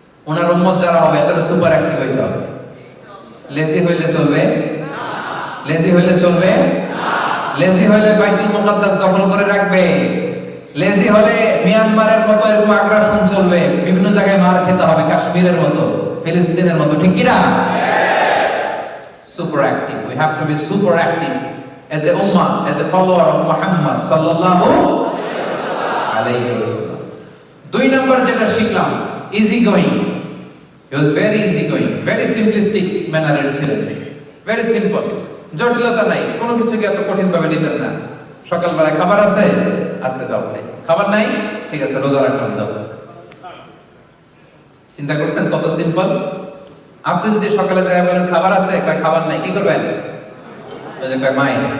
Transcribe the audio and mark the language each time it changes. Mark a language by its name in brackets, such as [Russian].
[Bangla] ওনার উম্মত যারা হবে এদের সুপার অ্যাক্টিভ হইতে হবে। লেজি হইলে চলবে? লেজি হইলে চলবে? লেজি হইলে বাইতুল মুকাদ্দাস দখল করে রাখবে। লেজি হলে মিয়ানমারের মতো এরকম আগ্রাসন চলবে, বিভিন্ন জায়গায় মার খেতে হবে, কাশ্মীরের মতো, ফিলিস্তিনের মতো, ঠিক কি না? [English] Super active. We have to be super active as a ummah, as a follower of Muhammad sallallahu alayhi wasallam. [Bangla] দুই নম্বর যেটা শিখলাম, [English] easy going. He was very easy going, very simplistic manner [Bangla] এর ছিলেন, [English] very simple. [Bangla] জটিলতা নাই, কোনো কিছুকে এত কঠিন ভাবে নিতেন না। সকালবেলা খাবার আছে, আছে দাও খাইছে। খাবার নাই, ঠিক আছে রোজা রাখলাম দাও। চিন্তা করছেন কত সিম্পল? আপনি যদি সকালে যায় বলেন খাবার আছে, কয় খাবার নাই, কি করবেন? ওই যে কয় মাই।